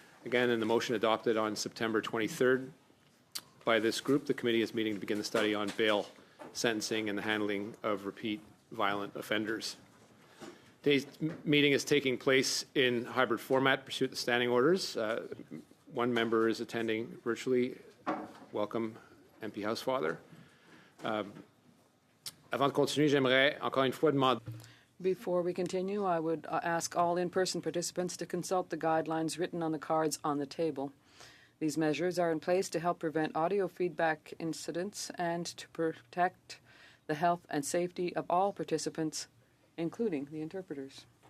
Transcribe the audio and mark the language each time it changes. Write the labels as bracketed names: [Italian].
[English] Again, in the motion adopted on September 23rd by this group, the committee is meeting to begin the study on bail, sentencing, and the handling of repeat violent offenders. Today's meeting is taking place in hybrid format, pursuant to standing orders. One member is attending virtually. Welcome, MP Housefather. [French] Avant de continuer, j'aimerais encore une fois demander. [English] Before we continue, I would ask all in-person participants to consult the guidelines written on the cards on the table. These measures are in place to help prevent audio feedback incidents and to protect the health and safety of all participants, including the interpreters.